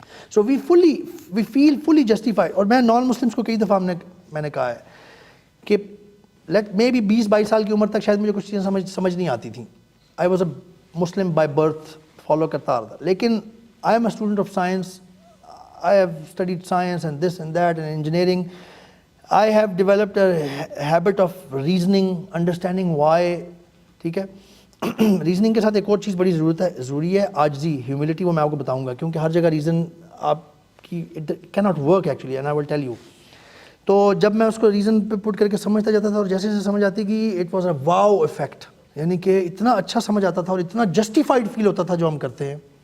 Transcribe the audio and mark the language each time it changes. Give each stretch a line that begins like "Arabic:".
English: So we feel fully justify.
Urdu: اور میں non Muslims کو کئی دفعہ میں نے کہا ہے کہ
English: late maybe
Urdu: 20-22 سال کی عمر تک شاید مجھے کچھ چیزیں سمجھ نہیں آتی تھیں.
English: I was a Muslim by birth, follow
Urdu: کرتا آ رہا تھا، لیکن
English: I am a student of science. I have studied science and this and that and engineering. I have developed a habit of reasoning, understanding why.
Urdu: ٹھیک ہے. Reasoning کے ساتھ ایک اور چیز بڑی ضروری ہے، عاجزی، ہیوملٹی. وہ میں آپ کو بتاؤں گا، کیونکہ ہر جگہ ریزن آپ کی
English: It کی not work actually, and I will tell you.
Urdu: تو جب میں اس کو ریزن پہ پٹ کر کے سمجھتا جاتا تھا، اور جیسے جیسے سمجھ آتی کہ
English: it was a wow effect,
Urdu: یعنی کہ اتنا اچھا سمجھ آتا تھا اور اتنا جسٹیفائڈ فیل ہوتا تھا جو ہم کرتے ہیں.